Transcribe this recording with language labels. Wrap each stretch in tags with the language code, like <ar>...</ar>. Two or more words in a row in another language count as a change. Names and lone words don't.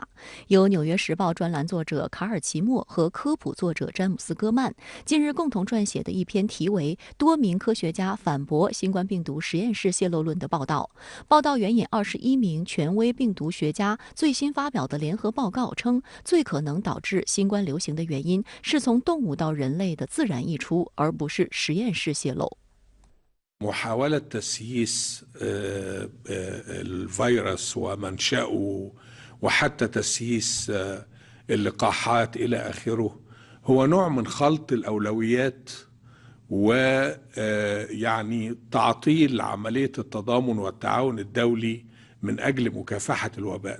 <zh>由《纽约时报》专栏作者卡尔奇默和科普作者詹姆斯戈曼近日共同撰写的一篇题为《多名科学家反驳新冠病毒实验室泄露论》的报道。报道援引21名权威病毒学家最新发表的联合报告称，最可能导致新冠流行的原因是从动物到人类的自然溢出，而不是实验室泄露。</zh> <ar>محاولة تسييس الفيروس ومنشأه وحتى تسييس اللقاحات إلى آخره هو نوع من خلط الأولويات ويعني تعطيل عملية التضامن والتعاون الدولي من أجل مكافحة الوباء.</ar>